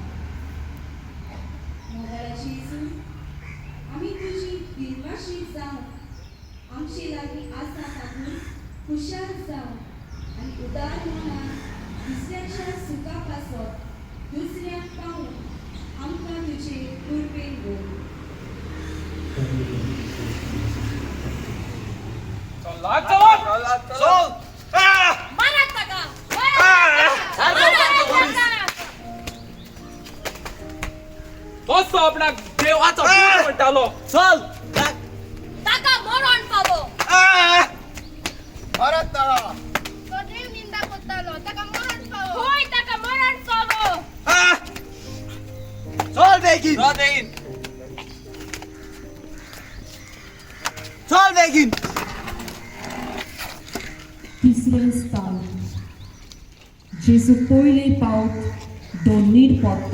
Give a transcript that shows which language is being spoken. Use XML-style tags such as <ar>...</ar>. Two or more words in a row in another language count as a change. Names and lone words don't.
<kok>मोबायला जेसू आमी तुजी दिलवाशी जावन आमचे लागीं आसा तातूंत खुशाल जावन आनी उदार मनान दुसऱ्याच्या सुखा पासत दुसऱ्याक पावून आमकां तुजे कृपेन बोल. Sol! Marataka! Posso आपला देवाचा दूत म्हणटालो. चल! Taka moron babo! परत तळा. तो देव निंदा करतालो. Taka moron babo! होय, taka moron babo! चल बेगीन. चल बेगीन. चल बेगीन. तिसरें स्थान जेजू पयले पावट दोनीर पडटा.</kok>